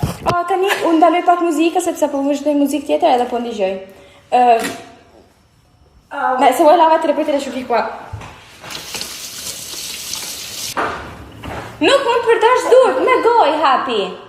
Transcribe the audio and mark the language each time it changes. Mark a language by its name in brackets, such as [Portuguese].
[Albanian] Oh, tani unë ndaloj pak muzikë sepse po vazhdoj muzikë tjetër edhe po ndigjoj. [Italian] Ma se vuoi lavati le poi te le asciughi qua. [Albanian] Nuk mund të përdorsh durë, me gojë hapi.